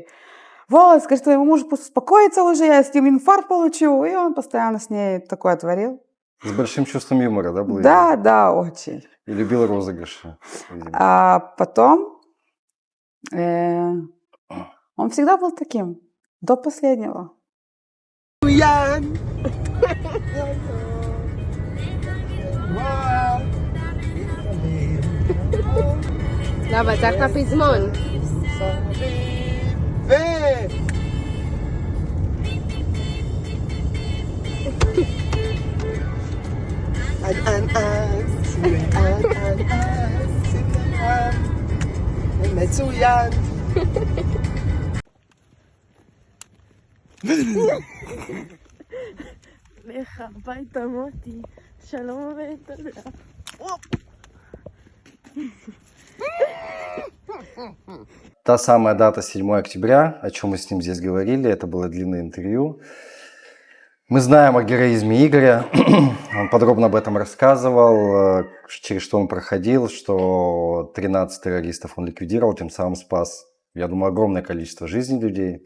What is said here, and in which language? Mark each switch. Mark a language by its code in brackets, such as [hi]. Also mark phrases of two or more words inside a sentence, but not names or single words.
[ru] Вот, скажет своему мужу, пусть успокоится уже, я с ним инфаркт получу. И он постоянно с ней такое творил. С большим чувством юмора, да, был? Да, да, очень. И любил розыгрыши, видимо. А потом он всегда был таким, до последнего. [he] לא, אבל צריך את הפזמון. מצוין. לך הביתה מוטי, שלום ותודה. [ru] Та самая дата 7 октября, о чем мы с ним здесь говорили, это было длинное интервью. Мы знаем о героизме Игоря, он подробно об этом рассказывал, через что он проходил, что 13 террористов он ликвидировал, тем самым спас, я думаю, огромное количество жизней людей.